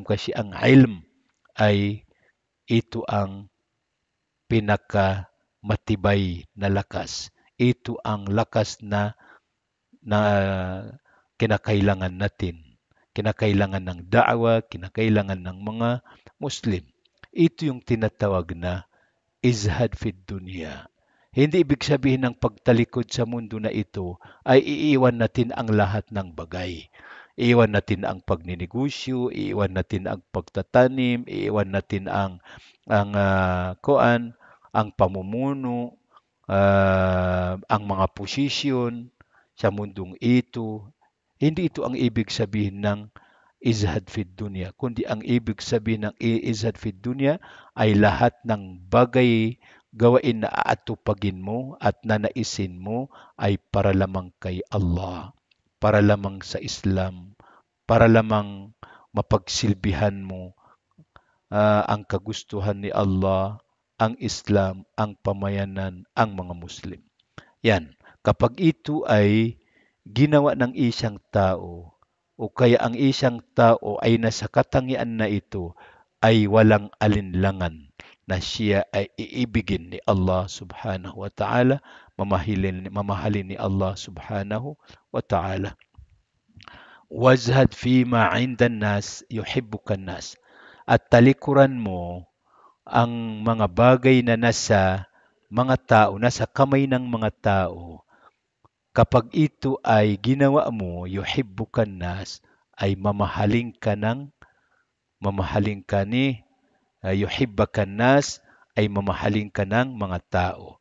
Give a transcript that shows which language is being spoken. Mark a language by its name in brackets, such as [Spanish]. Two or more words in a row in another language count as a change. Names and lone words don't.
[Filipino] Kasi ang ilm ay ito ang pinaka matibay na lakas. Ito ang lakas na kinakailangan natin. Kinakailangan ng da'wa, kinakailangan ng mga Muslim. Ito yung tinatawag na [Arabic] ازهد في الدنيا. [Filipino] Hindi ibig sabihin ng pagtalikod sa mundo na ito ay iiwan natin ang lahat ng bagay. Iiwan natin ang pagninegosyo, iiwan natin ang pagtatanim, iiwan natin ang pamumuno, ang mga posisyon sa mundong ito. Hindi ito ang ibig sabihin ng [Arabic] ازهد في الدنيا, [Filipino] kundi ang ibig sabihin ng [Arabic] ازهد في الدنيا [Filipino] ay lahat ng bagay gawain na aatupagin mo at nanaisin mo ay para lamang kay Allah, para lamang sa Islam, para lamang mapagsilbihan mo ang kagustuhan ni Allah, ang Islam, ang pamayanan, ang mga Muslim. Yan, kapag ito ay ginawa ng isang tao o kaya ang isang tao ay nasa katangian na ito ay walang alinlangan na siya ay iibigin ni Allah [Arabic] سبحانه وتعالى, [Filipino] mamahalin ni Allah [Arabic] سبحانه وتعالى. وازهد فيما عند الناس يحبك الناس. [Filipino] At talikuran mo ang mga bagay na nasa mga tao, nasa kamay ng mga tao. Kapag ito ay ginawa mo, [Arabic] يحبك الناس, [Filipino] ay mamahalin ka ni [Arabic] يحبك الناس, [Filipino] ay mamahalin ka ng mga tao.